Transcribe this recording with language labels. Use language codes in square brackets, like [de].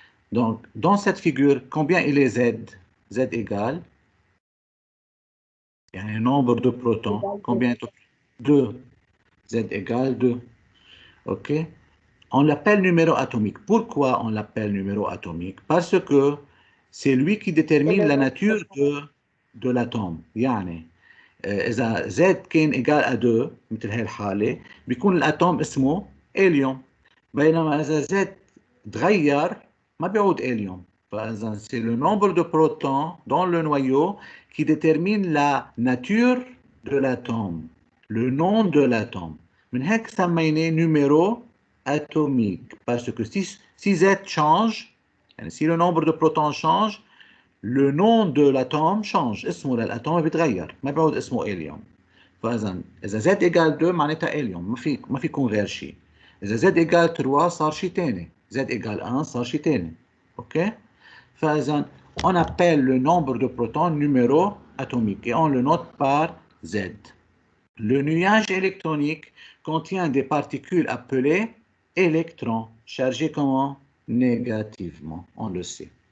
[fr] Donc, dans cette figure, combien il est Z? Z égale, il y a un nombre de protons, combien? 2. Z égale 2. OK? On l'appelle numéro atomique. Pourquoi on l'appelle numéro atomique? Parce que c'est lui qui détermine la nature de l'atome. [ar] يعني إذا Z كان [fr] égal à 2 [ar] مثل هاي الحالة بيكون الأتوم اسمه هيليوم. بينما إذا Z تغير ما بيعود هيليوم. [fr] فإذا c'est le nombre de protons dans le noyau qui détermine la nature de l'atome, le nom de l'atome. [ar] من هيك سميناه numéro atomique. [fr] Parce que si Z change, si le nombre de protons change, le nom de l'atome change. [ar] اسمه للأتوم بيتغير ما بيعود اسمه هيليوم. فإذا Z égale 2 معناتها هيليوم، ما في يكون غير شيء. إذا Z égale 3 صار شيء ثاني. Z égale 1 صار شيء ثاني. OK? [fr] فإذا on appelle le nombre de protons numéro atomique et on le note par Z. Le nuage électronique contient des particules appelées électrons, chargés comment? Négativement, on le sait.